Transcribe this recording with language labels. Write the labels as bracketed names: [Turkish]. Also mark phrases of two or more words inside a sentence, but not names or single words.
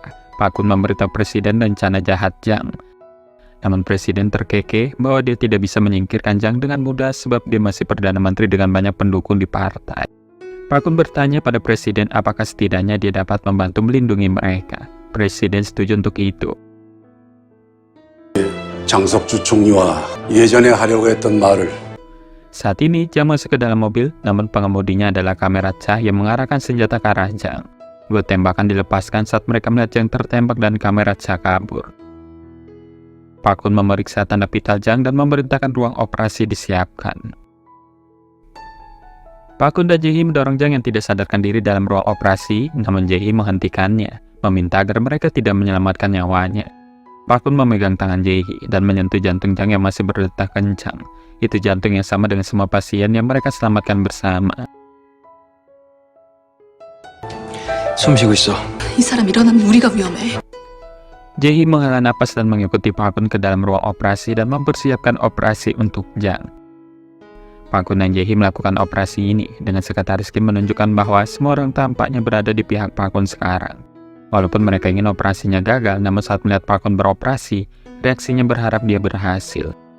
[Indonesian] Pak Kun memberitahu Presiden rencana jahat Jang. Namun Presiden terkekeh bahwa dia tidak bisa menyingkirkan Jang dengan mudah sebab dia masih Perdana Menteri dengan banyak pendukung di partai. Pak Kun bertanya pada Presiden apakah setidaknya dia dapat membantu melindungi mereka. Presiden setuju untuk itu. [Korean] 장석주 총리와 예전에 하려고 했던 말을 [Indonesian] Saat ini Jang masuk ke dalam mobil, namun pengemudinya adalah kamera Cha yang mengarahkan senjata ke arah Jang. 2 tembakan dilepaskan saat mereka melihat Jang tertembak dan kamera Cha kabur. Pak Kun memeriksa tanda vital Jang dan memerintahkan ruang operasi disiapkan. Pak Kun dan Jae-hee mendorong Jang yang tidak sadarkan diri dalam ruang operasi, namun Jae-hee menghentikannya, meminta agar mereka tidak menyelamatkan nyawanya. Pak Kun memegang tangan Jae-hee dan menyentuh jantung Jang yang masih berdetak kencang. Itu jantung yang sama dengan semua pasien yang mereka selamatkan bersama. [Korean] 숨 쉬고 있어. 이 사람 일어나면 우리가 위험해. [Indonesian] Jae-hee menghela napas dan mengikuti Pak Kun ke dalam ruang operasi dan mempersiapkan operasi untuk Jang. Pak Kun dan Jae-hee melakukan operasi ini dengan sekretaris Kim menunjukkan bahwa semua orang tampaknya berada di pihak Pak Kun sekarang. Walaupun mereka ingin operasinya gagal, namun saat melihat Pak Kun beroperasi, reaksinya berharap dia berhasil.